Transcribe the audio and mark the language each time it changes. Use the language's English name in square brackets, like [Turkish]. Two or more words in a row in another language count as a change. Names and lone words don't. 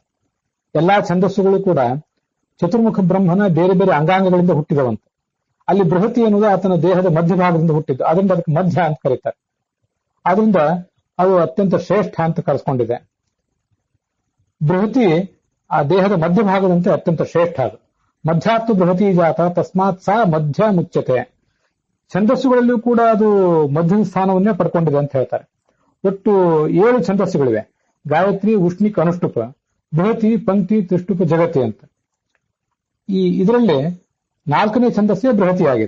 [Kannada] ಎಲ್ಲಾ ಛಂದಸ್ಸುಗಳು ಕೂಡ ಚತುರ್ಮುಖ ಬ್ರಹ್ಮನ ಬೇರೆ ಬೇರೆ ಅಂಗಾಂಗಗಳಿಂದ ಹುಟ್ಟಿದವಂತೆ. ಅಲ್ಲಿ ಬೃಹತಿ ಎನ್ನುವುದು ಆತನ ದೇಹದ ಮಧ್ಯಭಾಗದಿಂದ ಹುಟ್ಟಿದ್ದು, ಅದರಿಂದ ಅದಕ್ಕೆ ಮಧ್ಯ ಅಂತ ಕರೀತಾರೆ. ಆದ್ರಿಂದ ಅದು ಅತ್ಯಂತ ಶ್ರೇಷ್ಠ ಅಂತ ಕರೆಸ್ಕೊಂಡಿದೆ. ಬೃಹತಿ ಆ ದೇಹದ ಮಧ್ಯಭಾಗದಂತೆ ಅತ್ಯಂತ ಶ್ರೇಷ್ಠ. [Sanskrit] ಅದು ಮಧ್ಯಾತ್ತು ಬೃಹತಿ ಜಾತ ತಸ್ಮಾತ್ ಸಾ ಮಧ್ಯ ಮುಚ್ಯತೆ. [Kannada] ಛಂದಸ್ಸುಗಳಲ್ಲಿಯೂ ಕೂಡ ಅದು ಮಧ್ಯದ ಸ್ಥಾನವನ್ನೇ ಪಡ್ಕೊಂಡಿದೆ ಅಂತ ಹೇಳ್ತಾರೆ. ಒಟ್ಟು 7 ಛಂದಸ್ಸುಗಳಿವೆ. ಗಾಯತ್ರಿ, ಉಷ್ಣಿಕ್, ಅನುಷ್ಠುಪ, ಬೃಹತಿ, ಪಂಕ್ತಿ, ತ್ರಿಷ್ಟುಪ, ಜಗತಿ ಅಂತ. ಇದರಲ್ಲಿ 4ನೇ ಛಂದಸ್ಸೇ ಬೃಹತಿಯಾಗಿದೆ.